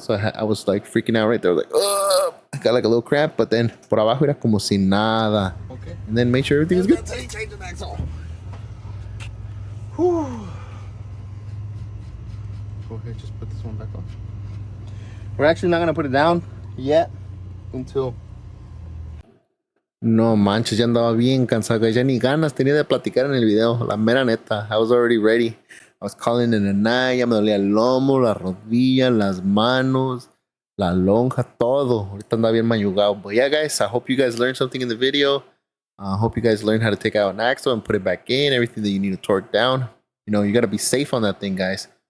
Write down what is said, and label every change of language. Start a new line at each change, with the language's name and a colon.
English: So I was like freaking out right there. Like, ugh. I got like a little cramp, but then
Spanish: por abajo era como si nada.
English: Okay. And then make sure everything is good. Change the axle. Whew. Go ahead, just put this one back on. We're actually not gonna put it down yet until.
Spanish: No manches, ya andaba bien cansado. Ya ni ganas tenía de platicar en el video. La mera neta.
English: I was already ready. I was calling in a night.
Spanish: Ya me dolía el lomo, la rodilla, las manos, la lonja, todo. Ahorita andaba bien mayugado.
English: But yeah, guys, I hope you guys learned something in the video. I hope you guys learned how to take out an axle and put it back in. Everything that you need to torque down. You know, you got to be safe on that thing, guys.